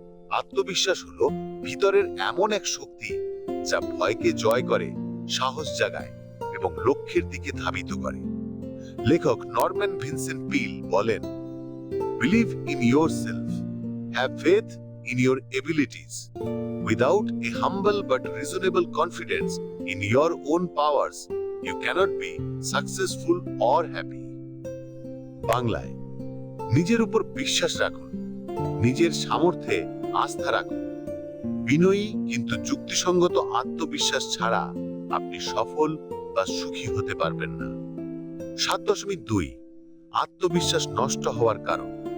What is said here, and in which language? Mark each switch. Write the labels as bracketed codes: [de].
[bn] আত্মবিশ্বাস হলো ভিতরের এমন এক শক্তি যা ভয়কে জয় করে, সাহস জাগায় এবং লক্ষ্যের দিকে ধাবিত করে। লেখক নরম্যান ভিনসেন্ট পিল বলেন, [en] Believe in yourself, have faith in your abilities. Without a humble but reasonable confidence in your own powers, you cannot be successful or happy. [bn] বাংলায়, নিজের উপর বিশ্বাস রাখুন, নিজের সামর্থ্যে আস্থা রাখুন। বিনয়ী কিন্তু যুক্তিসঙ্গত আত্মবিশ্বাস ছাড়া আপনি সফল বা সুখী হতে পারবেন না। 7.2 আত্মবিশ্বাস নষ্ট হওয়ার কারণ।